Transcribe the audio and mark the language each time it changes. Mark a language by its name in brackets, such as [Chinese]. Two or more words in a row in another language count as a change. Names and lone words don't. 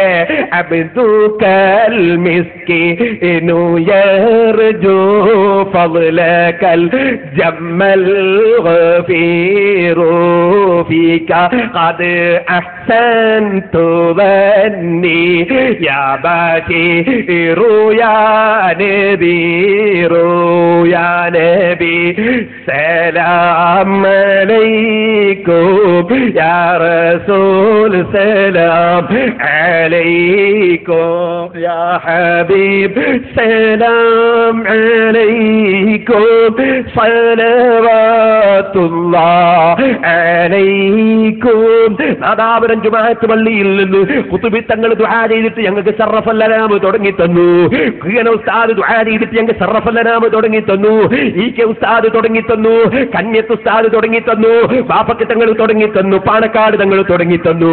[Arabic] عبدك المسكين يرجو فضلك الجم الغفير فيك قد أحسنت وإني يا بشير يا نذير يا نبي سلام عليكم يا رسول سلام عليكم يا حبيب سلام عليكم صلوات الله عليكم. [Malayalam] നാദാപുരം ജുമാഅത്ത് പള്ളിയിൽ നിന്ന് ഖുതുബി തങ്ങൾ ദുആ ചെയ്തിട്ട് ഞങ്ങൾക്ക് ശറഫൽ അനാം തുടങ്ങി തന്നു. ഉസ്താദ് ദുആ ചെയ്തിട്ട് ഞങ്ങൾക്ക് ശറഫൽ അനാം തുടങ്ങി തന്നു. ഈക്കെ ഉസ്താദ് തുടങ്ങി തന്നു. കന്യത്ത് ഉസ്താദ് തുടങ്ങി തന്നു. ബാപ്പക്ക് തങ്ങൾ തുടങ്ങി തന്നു. പാണക്കാട് തങ്ങൾ തുടങ്ങി തന്നു.